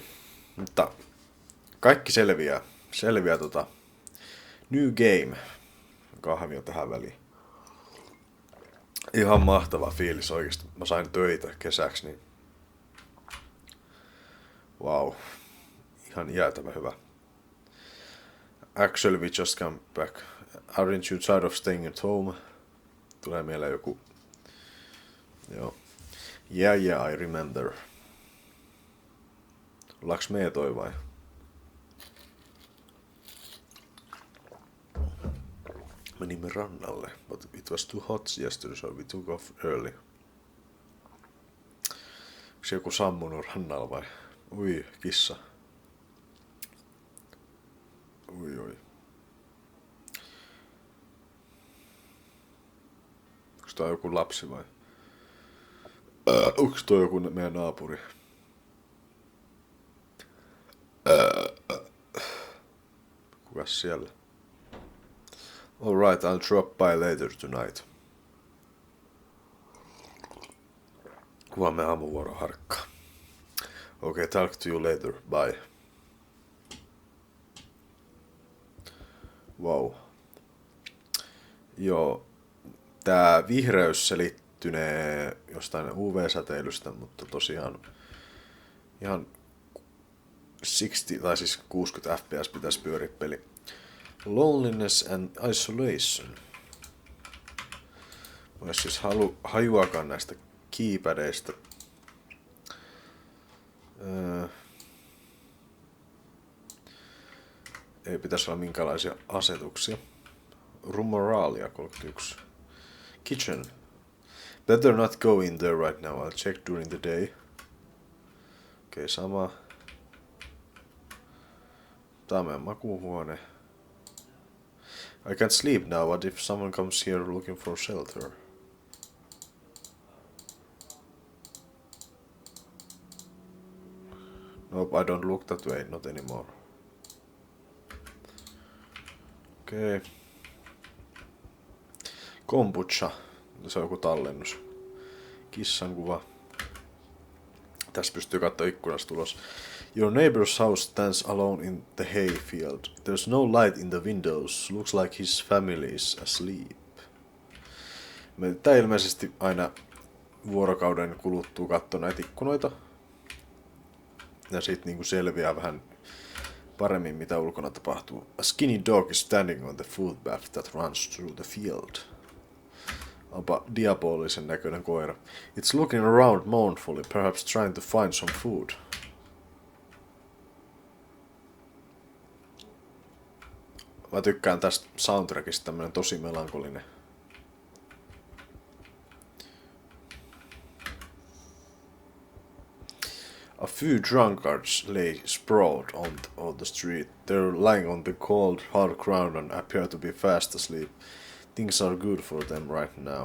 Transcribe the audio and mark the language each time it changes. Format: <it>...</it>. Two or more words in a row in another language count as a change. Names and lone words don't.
<fi>Mutta kaikki selviää.</fi> <en>New Game.</en> <fi>Kahvia tähän väliin. Ihan mahtava fiilis oikeesti. Mä sain töitä kesäksi, niin wow. Ihan jäätävä hyvä.</fi> <en>Actually, we just come back. Aren't you tired of staying at home?</en> <fi>Tulee mieleen joku. Joo.</fi> <en>Yeah, I remember.</en> <fi>Ollaanko me toi vai? Menimme rannalle,</fi> <en>but it was too hot yesterday, so we took off early.</en> <fi>Onko joku sammunut rannalla vai? Ui, kissa. Ui. Onko toi joku lapsi vai? Onko toi joku meidän naapuri? Kukas siellä?</fi> <en>Alright, I'll drop by later tonight.</en> <fi>Huomenna aamuvuoro harkkaa.</fi> <en>Okay, talk to you later. Bye. Wow.</en> <fi>Joo. Tää vihreys selittynee jostain UV-säteilystä, mutta tosiaan ihan 60 tai siis 60 fps pitäisi pyöriä peli.</fi> <en>Loneliness and isolation.</en> <fi>Mä en siis hajuakaan näistä keypadeista. Ei pitäisi olla minkälaisia asetuksia. Rumoralia 31.</fi> <en>Kitchen. Better not go in there right now. I'll check during the day.</en> <fi>Okei, sama. Tää on meidän makuuhuone.</fi> <en>I can't sleep now. What if someone comes here looking for shelter? Nope, I don't look that way. Not anymore.</en> <fi>Okei. Kombucha. Se on joku tallennus. Kissan kuva. Tässä pystyy katsoa ikkunasta ulos.</fi> <en>Your neighbor's house stands alone in the hayfield. There's no light in the windows. Looks like his family is asleep.</en> <fi>Tää ilmeisesti aina vuorokauden kuluttua katsoa näitä ikkunoita. Ja sit niinku selviää vähän paremmin mitä ulkona tapahtuu.</fi> <en>A skinny dog is standing on the footpath that runs through the field.</en> <fi>Onpa diabolisen näköinen koira.</fi> <en>It's looking around mournfully, perhaps trying to find some food.</en> <fi>Mä tykkään tästä soundtrackista, tämmönen tosi melankolinen.</fi> <en>A few drunkards lay sprawled on the street. They're lying on the cold, hard ground and appear to be fast asleep. Things are good for them right now.</en>